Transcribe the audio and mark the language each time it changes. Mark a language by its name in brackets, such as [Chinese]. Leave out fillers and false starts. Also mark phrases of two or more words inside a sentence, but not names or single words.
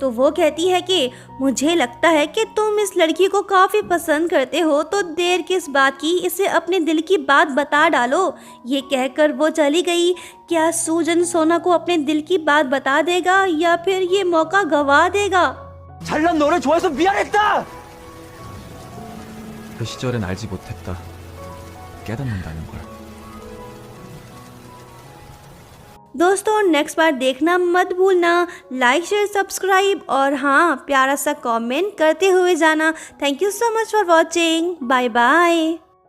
[Hindi] तो वो कहती है कि मुझे लगता है कि तुम इस लड़की को काफ़ी पसंद करते हो, तो देर किस बात की, इसे अपने दिल की बात बता डालो। ये कहकर वो चली गई। क्या सूजन सोना को अपने दिल की बात बता देगा या फिर ये मौका गवा देगा। [Korean] 잘난 너를 좋아해서 미안했다. 그 시절엔 알지 못했다. 깨닫는다는 걸. [Hindi] दोस्तों नेक्स्ट बार देखना मत भूलना। [English] like share subscribe [Hindi] और हाँ प्यारा सा कमेंट करते हुए जाना। [English] thank you so much for watching. bye bye.